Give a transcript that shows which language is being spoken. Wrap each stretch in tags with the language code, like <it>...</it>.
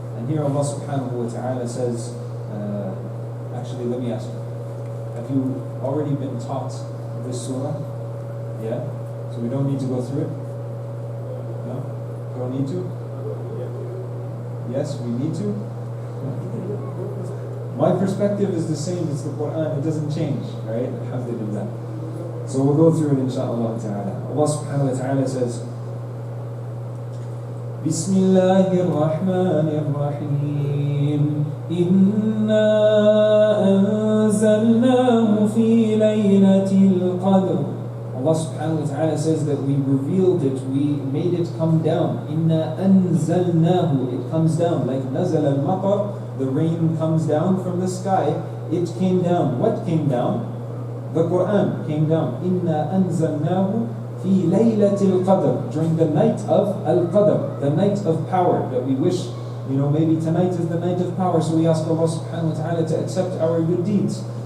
<en>And here Allah subhanahu wa ta'ala says, actually let me ask you, have you already been taught this surah? Yeah? So we don't need to go through it? No? Don't need to? Yes, we need to? My perspective is the same as the Quran, it doesn't change, right? Alhamdulillah. So we'll go through it inshaAllah ta'ala.</en> <ar>Allah subhanahu wa ta'ala</ar> <en>says,</en> <ar>بسم الله الرحمن الرحيم إنا أنزلناه في ليلة القدر.</ar> <en>Allah subhanahu wa ta'ala says that we revealed it, we made it come down.</en> <ar>إنا أنزلناه,</ar> <en>it comes down. Like</en> <ar>نزل المطر,</ar> <en>the rain comes down from the sky, it came down. What came down? The Quran came down.</en> <ar>إنا أنزلناه في ليلة القدر,</ar> <en>during the night of Al-Qadr, the night of power that we wish, maybe tonight is the night of power, so we ask Allah subhanahu wa ta'ala to accept our good deeds.</en>